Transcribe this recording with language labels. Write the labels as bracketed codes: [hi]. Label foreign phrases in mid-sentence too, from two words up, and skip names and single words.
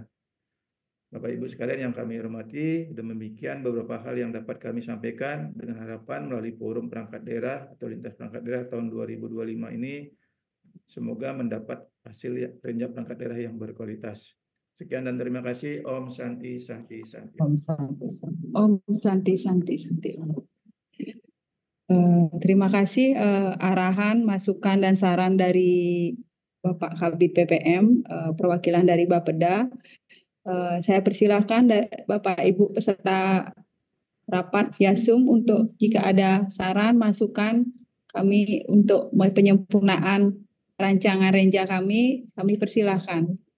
[id] Bapak Ibu sekalian yang kami hormati, demikian beberapa hal yang dapat kami sampaikan dengan harapan melalui forum perangkat daerah atau lintas perangkat daerah tahun 2025 ini semoga mendapat hasil renjak perangkat daerah yang berkualitas. Sekian dan terima kasih. [sa] ॐ शान्तिः शान्तिः शान्तिः. ॐ शान्तिः शान्तिः. ॐ शान्तिः शान्तिः शान्तिः. [id] Terima kasih arahan, masukan, dan saran dari Bapak Kabid PPM, perwakilan dari Bapeda. Saya persilahkan Bapak Ibu peserta rapat Yasum untuk jika ada saran, masukan kami untuk penyempurnaan rancangan renja kami persilahkan.